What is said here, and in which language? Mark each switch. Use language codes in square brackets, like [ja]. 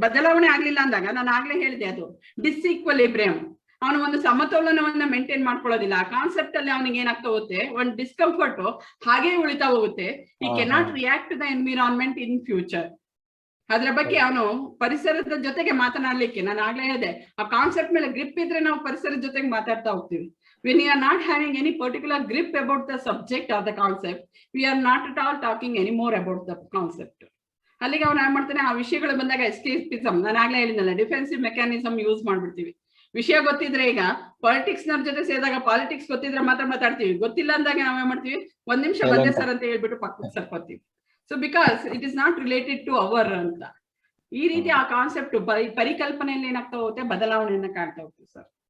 [kn] ಬದಲಾವಣೆ ಆಗ್ಲಿಲ್ಲ ಅಂದಾಗ ನಾನು ಆಗ್ಲೇ ಹೇಳಿದೆ, ಅದು ಡಿಸ್ಇಕ್ವಲಿಬ್ರಿಯಂ, ಅವನು ಒಂದು ಸಮತೋಲನವನ್ನ ಮೇಂಟೈನ್ ಮಾಡ್ಕೊಳ್ಳೋದಿಲ್ಲ. ಆ ಕಾನ್ಸೆಪ್ಟ್ ಅಲ್ಲಿ ಅವನಿಗೆ ಏನಾಗ್ತಾ ಹೋಗುತ್ತೆ, ಒಂದು ಡಿಸ್ಕಂಫರ್ಟ್ ಹಾಗೆ ಉಳಿತಾ ಹೋಗುತ್ತೆ. [en] ಈ cannot react to the environment in future. [kn] ಅದ್ರ ಬಗ್ಗೆ ಅವನು ಪರಿಸರದ ಜೊತೆಗೆ ಮಾತನಾಡ್ಲಿಕ್ಕೆ, ನಾನು ಆಗ್ಲೇ ಹೇಳಿದೆ, ಆ ಕಾನ್ಸೆಪ್ಟ್ ಮೇಲೆ ಗ್ರಿಪ್ ಇದ್ರೆ ನಾವು ಪರಿಸರದ ಜೊತೆಗೆ ಮಾತಾಡ್ತಾ ಹೋಗ್ತೀವಿ. [en] When you are not having any particular grip about the subject or the concept, we are not at all talking anymore about the concept. [kn] ಅಲ್ಲಿಗೆ ಅವನು ಏನ್ ಮಾಡ್ತಾನೆ, ಆ ವಿಷಯಗಳು ಬಂದಾಗ ಎಸ್ಕೇಪಿಸಮ್, ನಾನು ಆಗ್ಲೇ ಹೇಳಿದ್ನಲ್ಲ, ಡಿಫೆನ್ಸಿವ್ ಮೆಕ್ಯಾನಿಸಮ್ ಯೂಸ್ ಮಾಡ್ಬಿಡ್ತೀವಿ. ವಿಷಯ ಗೊತ್ತಿದ್ರೆ, ಈಗ ಪಾಲಿಟಿಕ್ಸ್ ನವ್ರ ಜೊತೆ ಸೇರಿದಾಗ ಪಾಲಿಟಿಕ್ಸ್ ಗೊತ್ತಿದ್ರೆ ಮಾತ್ರ ಮಾತಾಡ್ತೀವಿ, ಗೊತ್ತಿಲ್ಲ ಅಂದಾಗ ನಾವೇನ್ ಮಾಡ್ತೀವಿ, 1 ನಿಮಿಷ ಬಂದೆ ಸರ್ ಅಂತ ಹೇಳ್ಬಿಟ್ಟು ಪಕ್ಕಕ್ಕೆ ಸರ್ಕೋತೀವಿ. So [en] because it is not related to our [kn] ಅಂತ. ಈ ರೀತಿ ಆ ಕಾನ್ಸೆಪ್ಟ್ ಪರಿಕಲ್ಪನೆಯಲ್ಲಿ ಏನಾಗ್ತಾ ಹೋಗುತ್ತೆ, ಬದಲಾವಣೆಯನ್ನ ಕಾಣ್ತಾ ಹೋಗ್ತೀವಿ ಸರ್.